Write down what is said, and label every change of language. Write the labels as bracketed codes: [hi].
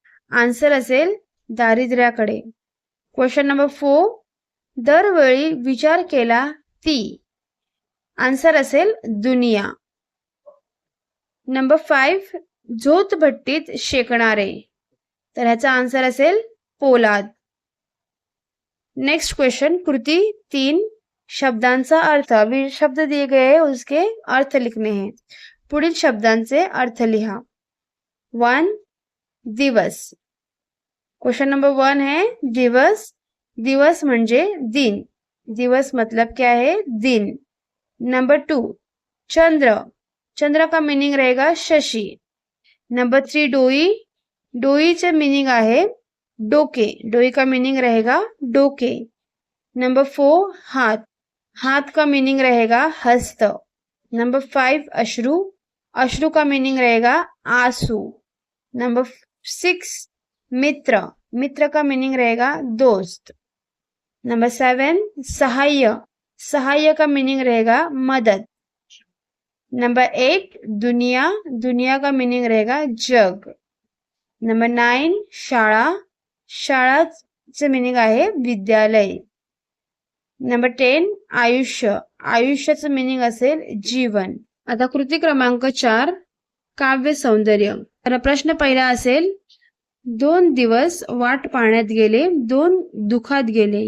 [mr] Answer असेल दारिद्र्याकडे. Question number 4, दरवेळी विचार केला ती. आन्सर असेल दुनिया. नंबर 5, झोतभट्टीत शेकणारे. तर ह्याचा आन्सर असेल पोलाद. नेक्स्ट क्वेश्चन, कृती 3, शब्दांचा अर्थ. [hi] अभी शब्द दिए गए हैं, उसके अर्थ लिखने हैं. [mr] पुढील शब्दांचे अर्थ लिहा. 1, दिवस. क्वेश्चन नंबर 1 है दिवस. दिवस म्हणजे दिन. [hi] दिवस मतलब क्या है? दिन. [mr] नंबर 2, चंद्र. [hi] चंद्र का मीनिंग रहेगा शशि. नंबर 3, डोई. [mr] डोईचे मीनिंग आहे डोके. [hi] डोई का मीनिंग रहेगा डोके. नंबर 4, हाथ. हाथ का मीनिंग रहेगा हस्त. नंबर 5, अश्रु. अश्रु का मीनिंग रहेगा आंसू. नंबर 6, मित्र. मित्र का मीनिंग रहेगा दोस्त. नंबर 7, सहाय्य. सहाय्य का मीनिंग रहेगा मदद. नंबर 8, दुनिया. दुनिया का मीनिंग रहेगा जग. नंबर 9, शाळा. [mr] शाळाचे मीनिंग आहे विद्यालय. नंबर 10, आयुष्य. आयुष्याचं मीनिंग असेल जीवन. आता कृती क्रमांक 4, काव्य सौंदर्य. तर प्रश्न पहिला असेल, 2 दिवस वाट पाहण्यात गेले, 2 दुखात गेले.